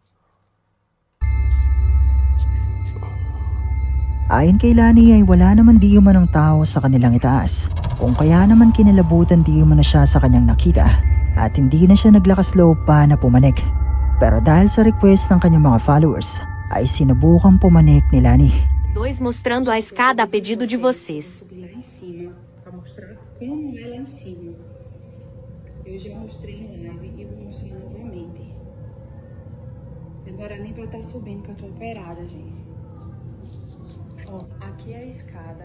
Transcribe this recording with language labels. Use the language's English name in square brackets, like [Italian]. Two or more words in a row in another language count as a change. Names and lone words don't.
[Filipino] Ayon kay Lani ay wala naman di umanong tao sa kanilang itaas. Kung kaya naman kinilabutan di umano siya sa kanyang nakita at hindi na siya naglakas loob pa na pumanik. Pero dahil sa request ng kanyang mga followers ay sinubukang pumanik ni Lani. [Portuguese] 2 mostrando a escada a pedido de vocês. Subir lá em cima para mostrar como é lá em cima. Eu já mostrei em live e vou mostrar novamente. Não era nem para eu estar subindo, que eu tô operada, gente. Ó, aqui é a escada.